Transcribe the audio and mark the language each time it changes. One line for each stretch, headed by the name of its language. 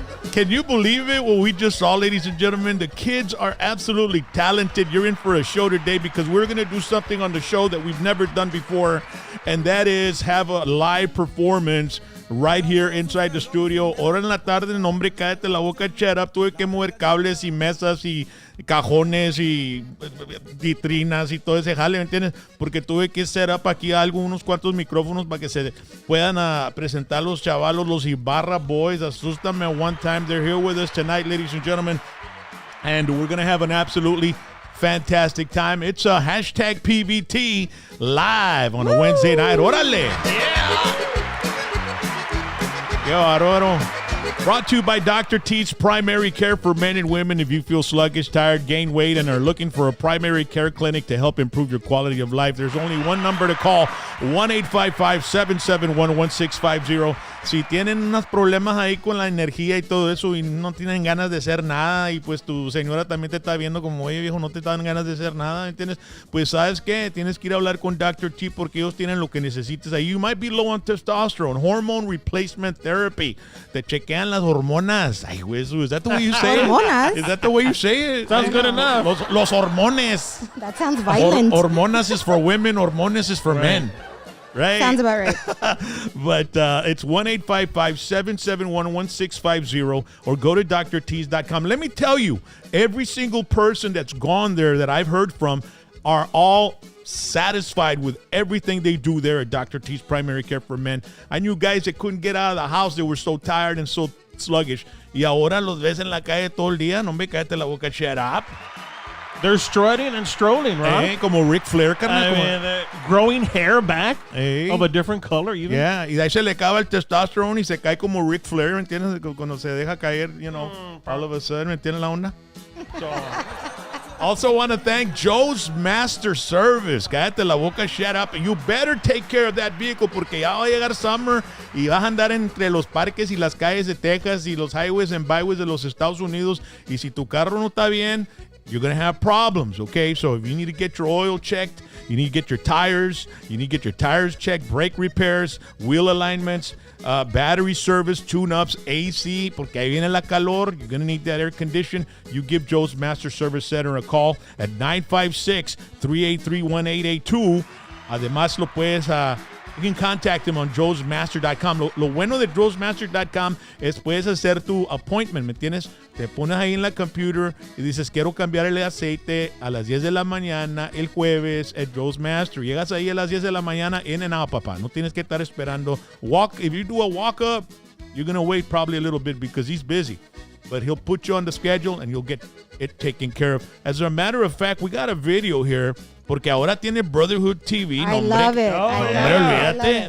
English: Can you believe it? What we just saw, ladies and gentlemen, the kids are absolutely talented. You're in for a show today because we're going to do something on the show that we've never done before, and that is have a live performance right here inside the studio.
Spanish: Hora en la tarde, hombre, cállate la boca,
English: shut up.
Spanish: Tuve que mover cables y mesas y cajones y vitrinas y todo ese jale, ¿me entiendes? Porque tuve que set up aquí unos cuantos micrófonos para que se puedan presentar los chavalos, los Ibarra boys. Asústame at one time.
English: They're here with us tonight, ladies and gentlemen. And we're going to have an absolutely fantastic time. It's a hashtag PVT live on a Wednesday night. Órale! Yeah! Yo, Aurora. Brought to you by Dr. T's Primary Care for Men and Women. If you feel sluggish, tired, gain weight, and are looking for a primary care clinic to help improve your quality of life, there's only one number to call, 1-855-771-1650.
Spanish: Si tienen unos problemas ahí con la energía y todo eso y no tienen ganas de hacer nada y pues tu señora también te está viendo como, oye viejo, no te dan ganas de hacer nada, ¿entiendes? Pues ¿sabes qué? Tienes que ir a hablar con Dr. T porque ellos tienen lo que necesites ahí.
English: You might be low on testosterone, hormone replacement therapy.
Spanish: Te chequean las hormonas. Ay, güey,
English: is that the way you say it?
Spanish: Hormonas?
English: Is that the way you say it? Sounds good enough.
Spanish: Los hormones.
English: That sounds violent. Hormonas is for women, hormones is for men. Right? Sounds about right. But it's 1-855-771-1650 or go to drtees.com. Let me tell you, every single person that's gone there that I've heard from are all satisfied with everything they do there at Dr. T's Primary Care for Men. I knew guys that couldn't get out of the house. They were so tired and so sluggish.
Spanish: Y ahora los ves en la calle todo el día. No me cállate la boca,
English: shut up. They're strutting and strolling, right?
Spanish: Como Ric Flair, carnal.
English: I mean, growing hair back of a different color, even.
Spanish: Yeah, y de ahí se le acaba el testosterone y se cae como Ric Flair, ¿me entiendes? Cuando se deja caer,
English: you know, all of a sudden,
Spanish: ¿me entiendes la onda?
English: So, also want to thank Joe's Master Service.
Spanish: Cállate la boca,
English: shut up. You better take care of that vehicle
Spanish: porque ya va a llegar summer y vas a andar entre los parques y las calles de Texas y los
English: highways and byways
Spanish: de los Estados Unidos. Y si tu carro no está bien,
English: you're going to have problems, okay? So if you need to get your oil checked, you need to get your tires, checked, brake repairs, wheel alignments, battery service, tune-ups, AC,
Spanish: porque ahí viene la calor.
English: You're going to need that air condition. You give Joe's Master Service Center a call at 956-383-1882.
Spanish: Además, lo puedes...
English: you can contact him on joesmaster.com.
Spanish: Lo bueno de joesmaster.com es puedes hacer tu appointment, ¿me entiendes? Te pones ahí en la computer y dices, quiero cambiar el aceite a las 10 de la mañana el jueves at Joe's Master. Llegas ahí a las 10 de la mañana,
English: in and out,
Spanish: papá. No tienes que estar esperando.
English: If you do a walk-up, you're going to wait probably a little bit because he's busy. but he'll put you on the schedule and you'll get it taken care of. As a matter of fact, we got a video here
Spanish: porque ahora tiene
English: Brotherhood TV. I love it. Oh, I yeah. love
Spanish: Olvídate,